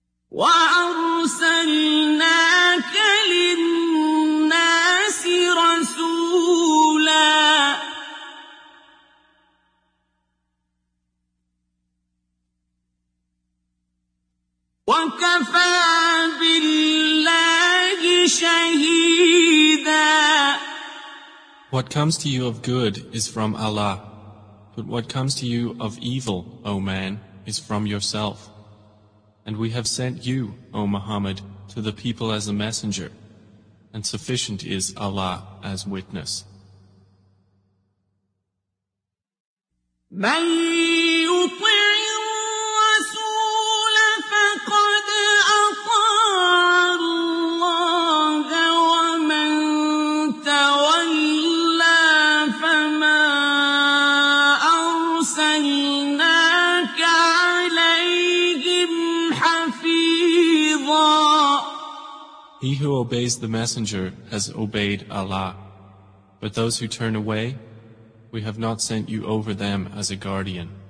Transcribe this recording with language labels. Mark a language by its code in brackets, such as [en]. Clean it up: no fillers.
[ar] وأرسلناك للناس رسولا وكفى بالله شهيدا. [en] What comes to you of good is from Allah, but what comes to you of evil, O man, is from yourself. And we have sent you, O Muhammad, to the people as a messenger, and sufficient is Allah as witness. [ar] من يطع الرسول فقد أطاع الله ومن تولى فما أرسلناك عليهم حفيظا. [en] He who obeys the messenger has obeyed Allah, but those who turn away, we have not sent you over them as a guardian.